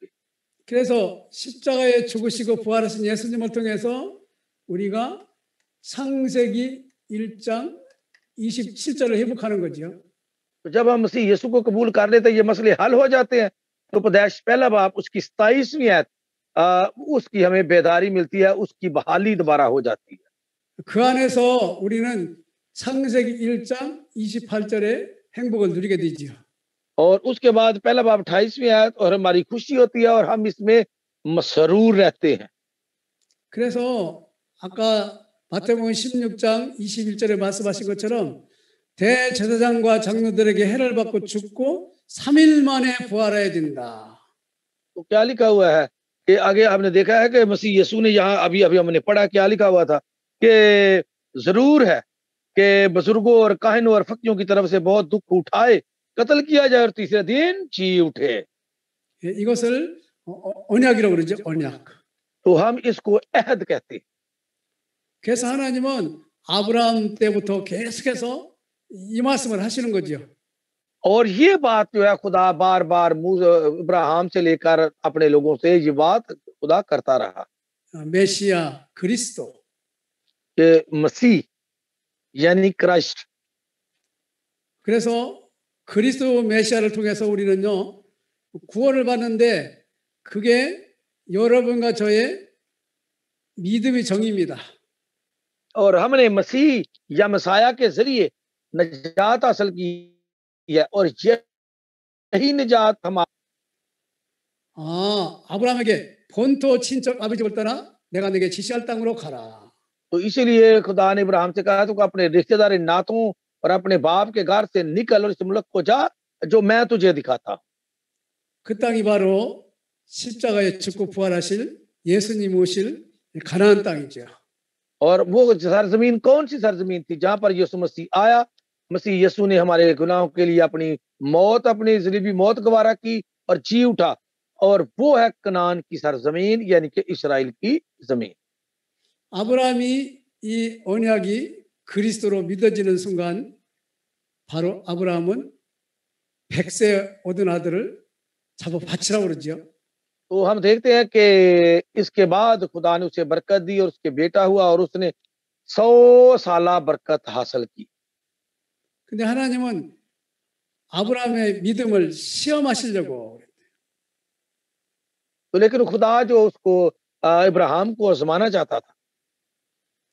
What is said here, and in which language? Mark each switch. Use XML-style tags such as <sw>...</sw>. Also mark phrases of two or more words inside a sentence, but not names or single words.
<ko>그래서 십자가에 죽으시고 부활하신 예수님을 통해서 우리가 창세기 1장 27절을 회복하는 거죠.</ko> <ur>تو جب ہم مسیح یسوع کو قبول کر لیتے ہیں یہ مسئلے حل ہو جاتے ہیں. تو اپدیش پہلا باب اس کی 27ویں آیت اس کی ہمیں بیداری ملتی ہے، اس کی بحالی دوبارہ ہو جاتی ہے.</ur> <ko>그 안에서 우리는 창세기 1장 28절의 행복을 누리게 되지요.</ko> <ur>اور اس کے بعد پہلا باب 28ویں آیت اور ہماری خوشی ہوتی ہے اور ہم اس میں مسرور رہتے ہیں.</ur> <ko>그래서 아까 마태복음 16장 21절에 말씀하신 것처럼 대제사장과 장로들에게 해를 받고 죽고 3일 만에 부활해야 된다.</ko> <ur>تو کیا لکھا ہوا ہے کہ آگے آپ نے دیکھا ہے کہ مسیح یسوع نے یہاں ابھی ابھی ہم نے پڑھا، کیا لکھا ہوا تھا کہ ضرور ہے کہ بزرگوں اور کاہنوں اور فقیروں کی طرف سے بہت دکھ اٹھائے، قتل کیا جائے اور تیسرے دن جی اٹھے.</ur> <ko>이것을 언약이라고 그러죠. 언약.</ko> <ur>تو ہم اس کو عہد کہتے ہیں.</ur> <ko>그래서 하나님은 아브라함 때부터 계속해서 이 말씀을 하시는 거죠.</ko> <ur>اور یہ بات جو ہے خدا بار بار ابراہیم سے لے کر اپنے لوگوں سے یہ بات خدا کرتا رہا</ur> <ko>메시아 그리스도.</ko> <ur>کہ مسیح یعنی کرائسٹ.</ur> <ko>그래서 그리스도 메시아를 통해서 우리는요 구원을 받는데 그게 여러분과 저의 믿음의 정의입니다.</ko> <ur>اور ہم نے مسیح یا مسایا کے ذریعے نجات حاصل کی ہے اور یہی نجات ہمارا.</ur> <ko>아브라함에게 본토 친척 아버지를 떠나 내가 네게 지시할 땅으로 가라.</ko> <ur>تو اسی لیے خدا نے ابراہیم سے کہا تو اپنے رشتہ داری ناتوں اور اپنے باپ کے گھر سے نکل اور اس ملک کو جا جو میں تجھے دکھاتا.</ur> <ko>그 땅이 바로 십자가에 죽고 부활하실 예수님 오실 가나안 땅이죠.</ko> <ur>اور وہ سرزمین کون سی سرزمین تھی جہاں پر یسوع مسیح آیا. مسیح یسوع نے ہمارے گناہوں کے لیے اپنی موت، اپنی جلیبی موت گوارا کی اور جی اٹھا، اور وہ ہے کنعان کی سرزمین یعنی کہ اسرائیل کی زمین.</ur> <ko>아브라함이 이 언약이 그리스도로 믿어지는 순간 바로 아브라함은 100세 얻은 아들을 잡아 바치라고 그러죠.</ko> <ur>تو ہم دیکھتے ہیں کہ اس کے بعد خدا نے اسے برکت دی اور اس کے بیٹا ہوا اور اس نے 100 سالہ برکت حاصل کی.</ur> <ko>근데 하나님은 아브라함의 믿음을 시험하시려고.</ko> <ur>تو لیکن خدا جو اس کو ابراہیم کو آزمانا چاہتا تھا.</ur>